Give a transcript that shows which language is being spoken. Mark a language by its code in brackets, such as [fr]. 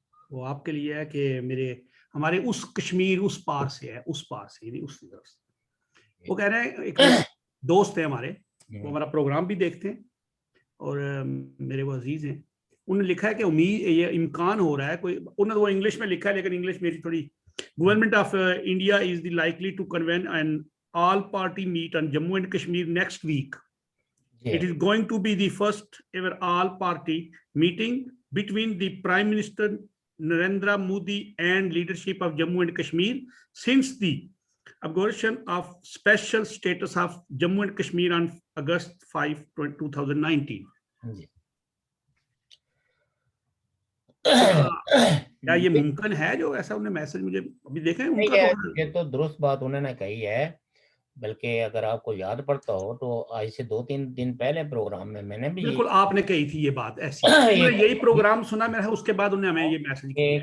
[ur] وہ آپ کے لیے ہے کہ ہمارے اس کشمیر اس پار سے ہے، اس پار سے یعنی اس طرف سے وہ کہہ رہے ہیں، ایک دوست ہیں ہمارے، وہ ہمارا پروگرام بھی دیکھتے ہیں اور میرے وہ عزیز ہیں، انہوں نے لکھا ہے کہ یہ امکان ہو رہا ہے، انہوں نے وہ انگلش میں لکھا ہے لیکن انگلش میری تھوڑی، [en] Government of India is the likely to convene an all party meet on Jammu and Kashmir next week. It is going to be the first ever all-party meeting between the Prime Minister Narendra Modi and leadership of Jammu and Kashmir since the abolition of special status of Jammu and Kashmir on August 5, 2019. [ur] کیا یہ ممکن ہے جو ایسا انہیں message مجھے ابھی دیکھیں ان کا؟ یہ تو درست بات انہوں نے کہی ہے، بلکہ اگر آپ کو یاد پڑتا ہو تو آج سے 2-3 دن پہلے پروگرام میں میں نے بھی بالکل آپ نے کہی تھی یہ بات ایسی، یہی پروگرام سنا میں نے، اس کے بعد انہوں نے ہمیں یہ میسج کیا،